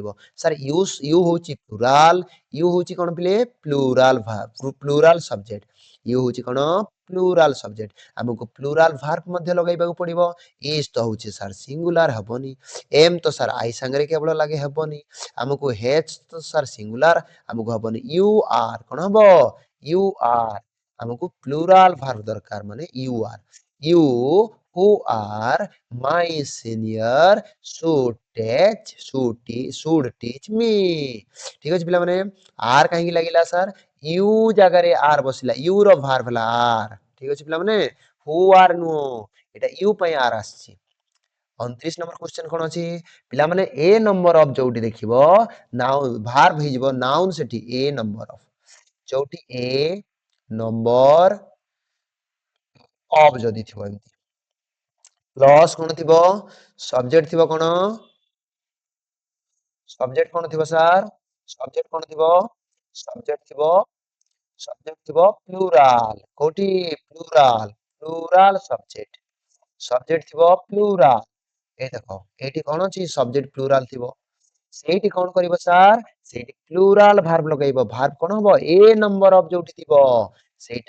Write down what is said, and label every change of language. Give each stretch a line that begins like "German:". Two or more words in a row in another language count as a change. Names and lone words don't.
Odia: ସାର୍ ୟୁ ହଉଛି ପ୍ଲୁରାଲ ୟୁ ହଉଛି କଣ ପିଲେ
English: plural verb plural subject you
Odia: ହଉଛି କଣ
English: plural subject
Odia: ଆମକୁ
English: plural verb
Odia: ମଧ୍ୟ ଲଗାଇବାକୁ ପଡିବ ଇଜ ତ ହଉଛି ସାର୍ ସିଙ୍ଗୁଲାର ହବନି ଏମ ତ ସାର୍ ଆଇ ସାଙ୍ଗରେ କେବଳ ଲାଗେ ହବନି ଆମକୁ ହେଚ୍ ତ ସାର୍ ସିଙ୍ଗୁଲାର ଆମକୁ ହବନି
English: you are
Odia: କଣ ହବ
English: you are
Odia: ଆମକୁ
English: plural verb
Odia: ଦରକାର ମାନେ
English: you who are my senior should teach me
Odia: ঠিক ଅଛି ପିଲାମାନେ r କାହିଁକି ଲାଗିଲା ସାର୍ you ଜାଗାରେ r ବସିଲା you ର ଭାର୍ବ ହେଲା r ଠିକ ଅଛି ପିଲାମାନେ
English: who are
Odia: ନୁହଁ ଏଟା you ପାଇଁ r ଆସିଛି 29
English: number question
Odia: କଣ ଅଛି ପିଲାମାନେ
English: a number of
Odia: ଯୋଉଠି ଦେଖିବ
English: noun verb
Odia: ହେଇଯିବ ନାଉନ ସେଠି
English: a number of
Odia: ଯୋଉଠି
English: a number
Odia: ଅଫ ଯଦି ଥିବ ଏମିତି ପ୍ଲସ୍ କଣ ଥିବ ସବଜେକ୍ଟ ଥିବ କଣ ସବଜେକ୍ଟ କଣ ଥିବ ସାର୍ ସବଜେକ୍ଟ କଣ ଥିବ ସବଜେକ୍ଟ ଥିବ ପ୍ଲୁରାଲ କୋଉଠି
English: plural subject
Odia: ଥିବ ପ୍ଲୁରାଲ ଏଇ ଦେଖ ଏଇଠି କଣ ଅଛି
English: subject plural
Odia: ଥିବ ସେଇଠି କଣ କରିବ ସାର୍ ସେଇଠି
English: plural verb
Odia: ଲଗାଇବ ଭାର୍ବ କଣ ହବ
English: a number of
Odia: ଯୋଉଠି ଥିବ ସେଇଟା